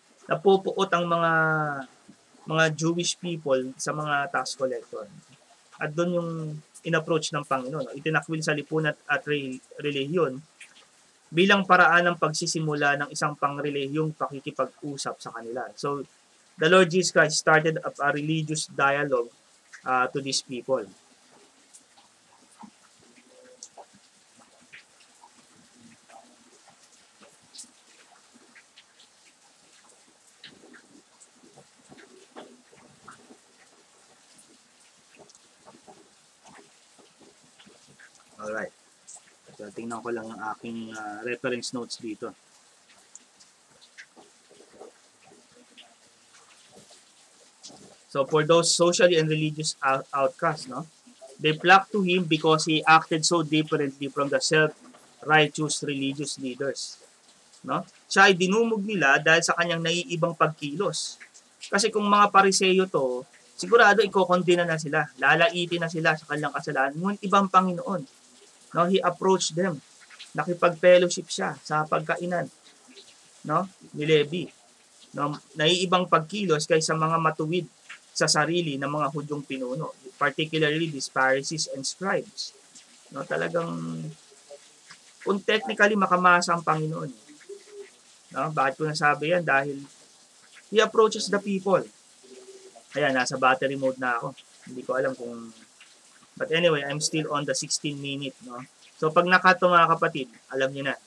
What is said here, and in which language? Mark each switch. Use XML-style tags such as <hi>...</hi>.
<tl>Napupuot ang mga Jewish people sa mga tax collector. At doon yung in-approach ng Panginoon. Itinakwil sa lipunan at relihiyon bilang paraan ng pagsisimula ng isang pangrelihiyong pakikipag-usap sa kanila.</tl> <en>So, the Lord Jesus Christ started a religious dialogue to these people.</en> <tl>Alright. So, tingnan ko lang ang aking reference notes dito.</tl> <en>So, for those socially and religious outcasts, no, they flocked to him because he acted so differently from the self-righteous religious leaders. No?</en> <tl>Siya ay dinumog nila dahil sa kanyang naiibang pagkilos. Kasi kung mga Pariseo to, sigurado ikokondena na sila, lalaitin na sila sa kanilang kasalanan. Ngunit ibang Panginoon. No, he approached them. Nakipag-fellowship siya sa pagkainan, no, ni Levi. No, naiibang pagkilos kaysa mga matuwid sa sarili ng mga Hudyong pinuno, particularly these Pharisees and scribes. No, talagang kung technically makamasa ang Panginoon. No, bakit ko nasabi yan? Dahil he approaches the people. Kaya nasa battery mode na ako. Hindi ko alam kung...</tl> <en>But anyway, I'm still on the 16-minute, no?</en> <tl>So, pag nakato mga kapatid, alam niyo na.</tl>